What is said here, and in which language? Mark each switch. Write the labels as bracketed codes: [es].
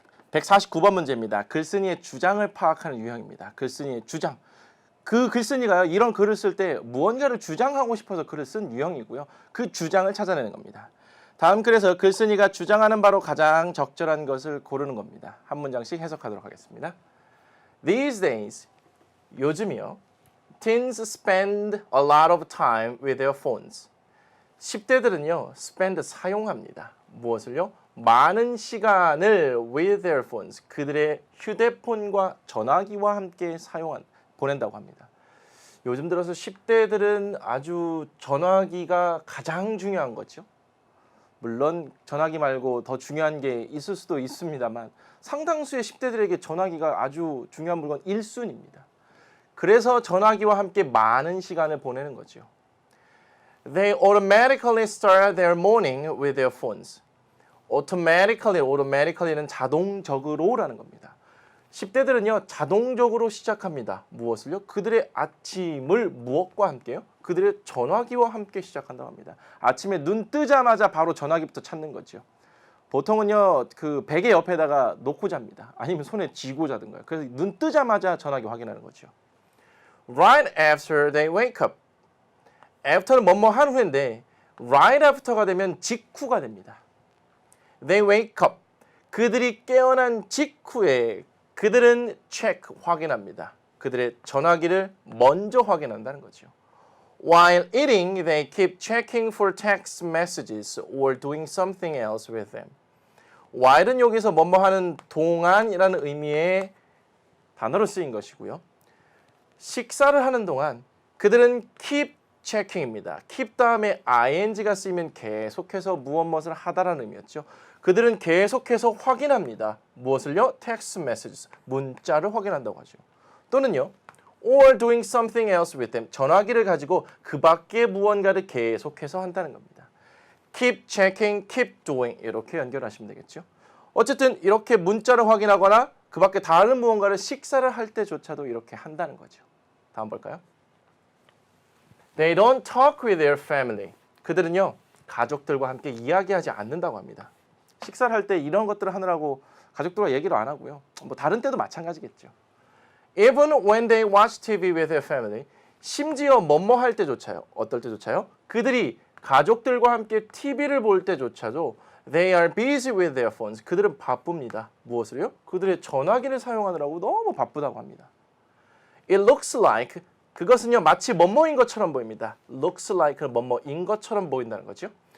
[ko] 149번 문제입니다. 글쓴이의 주장을 파악하는 유형입니다. 글쓴이의 주장. 그 글쓴이가요. 이런 글을 쓸 때 무언가를 주장하고 싶어서 글을 쓴 유형이고요. 그 주장을 찾아내는 겁니다. 다음 글에서 글쓴이가 주장하는 바로 가장 적절한 것을 고르는 겁니다. 한 문장씩 해석하도록 하겠습니다. [en] These days, [ko] 요즘이요. [en] Teens spend a lot of time with their phones. [ko] 10대들은요. spend 사용합니다. 무엇을요? 많은 시간을 [en] with their phones. [ko] 그들의 휴대폰과 전화기와 함께 보낸다고 합니다. 요즘 들어서 10대들은 아주 전화기가 가장 중요한 거죠. 물론 전화기 말고 더 중요한 게 있을 수도 있습니다만 상당수의 10대들에게 전화기가 아주 중요한 물건 1순위입니다. 그래서 전화기와 함께 많은 시간을 보내는 거죠. [en] They automatically start their morning with their phones. [ko] automatically는 자동적으로라는 겁니다. 10대들은요. 자동적으로 시작합니다. 무엇을요? 그들의 아침을 무엇과 함께요? 그들의 전화기와 함께 시작한다고 합니다. 아침에 눈 뜨자마자 바로 전화기부터 찾는 거죠. 보통은요. 그 베개 옆에다가 놓고 잡니다. 아니면 손에 쥐고 자든가요. 그래서 눈 뜨자마자 전화기 확인하는 거죠. [en] Right after they wake up. [ko] after는 뭐뭐 한 후인데 right after가 되면 직후가 됩니다. [en] They wake up. [ko] 그들이 깨어난 직후에 그들은 check 확인합니다. 그들의 전화기를 먼저 확인한다는 거죠. [en] While eating, they keep checking for text messages or doing something else with them. [ko] while은 여기서 뭐뭐 하는 동안이라는 의미의 단어로 쓰인 것이고요. 식사를 하는 동안 그들은 keep checking입니다. keep 다음에 ing가 쓰이면 계속해서 무엇을 하다라는 의미였죠. 그들은 계속해서 확인합니다. 무엇을요? [en] text messages, [ko] 문자를 확인한다고 하죠. 또는요, [en] or doing something else with them, [ko] 전화기를 가지고 그 밖에 무언가를 계속해서 한다는 겁니다. [en] keep checking, keep doing [ko] 이렇게 연결하시면 되겠죠. 어쨌든 이렇게 문자를 확인하거나 그 밖에 다른 무언가를 식사를 할 때조차도 이렇게 한다는 거죠. 다음 볼까요? [en] They don't talk with their family. [ko] 그들은요, 가족들과 함께 이야기하지 않는다고 합니다. 식사를 할 때 이런 것들을 하느라고 가족들과 얘기를 안 하고요. 뭐 다른 때도 마찬가지겠죠. [en] Even when they watch TV with their family, [ko] 심지어 뭐뭐 할 때조차요. 어떨 때조차요? 그들이 가족들과 함께 TV를 볼 때조차도 [en] They are busy with their phones. [ko] 그들은 바쁩니다. 무엇을요? 그들의 전화기를 사용하느라고 너무 바쁘다고 합니다. [en] It looks like, [ko] 그것은요 마치 뭐뭐인 것처럼 보입니다. Looks like 뭐뭐인 것처럼 보인다는 거죠.